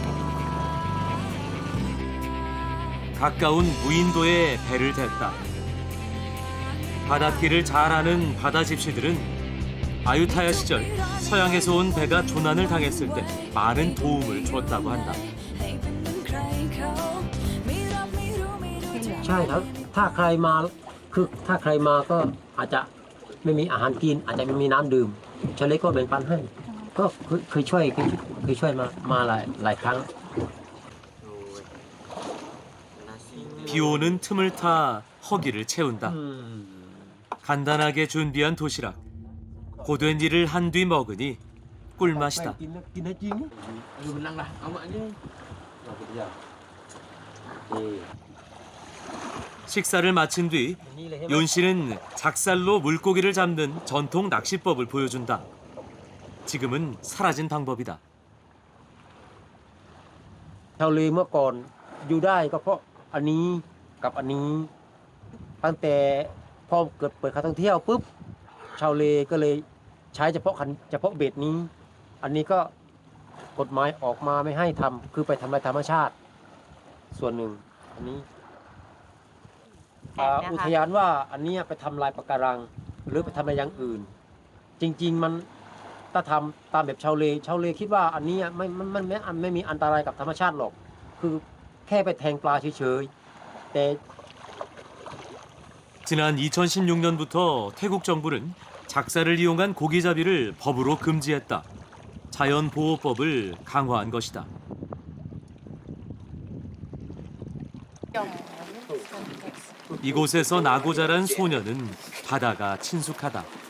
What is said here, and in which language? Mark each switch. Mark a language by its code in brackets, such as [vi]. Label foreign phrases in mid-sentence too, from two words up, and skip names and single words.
[ko] 가까운 무인도에 배를 댔다. 바닷길을 잘 아는 바다 집시들은 아유타야 시절 서양에서 온 배가 조난을 당했을 때 많은 도움을 줬다고 한다. [th] ใช่ครับถ้าใครมาก็อาจจะไม่มีอาหารกินอาจจะไม่มีน้ำดื่มชาวเล็กก็แบ่งปันให้ก็เคยช่วยมาหลายครั้ง [ko] 비 오는 틈을 타 허기를 채운다. 간단하게 준비한 도시락. 고된 일을 한 뒤 먹으니 꿀맛이다. 식사를 마친 뒤 윤 씨는 작살로 물고기를 잡는 전통 낚시법을 보여준다. 지금은 사라진 방법이다. [th] ชาวเลเมื่อก่อนอยู่ได้ก็เพราะอันนี้กับอันนี้ตั้งแต่พอเกิดเปิดการท่องเที่ยวปุ๊บชาวเลก็เลยใช้เฉพาะเบ็ดนี้อันนี้ก็กฎหมายออกมาไม่ให้ทำคือไปทำลายธรรมชาติส่วนหนึ่งอันนี้ อุทยานว่าอันนี้ไปทำลายปะการังหรือไปทำอะไรอย่างอื่นจริงๆมันถ้าทำตามแบบชาวเลคิดว่าอันนี้มันไม่มีอันตรายกับธรรมชาติหรอก คือแค่ไปแทงปลาเฉยๆแต่ [ko] 지난 2016년부터 태국 정부는 작사를 이용한 고기잡이를 법으로 금지했다. 자연보호법을 강화한 것이다. 이곳에서 나고 자란 소녀는 바다가 친숙하다.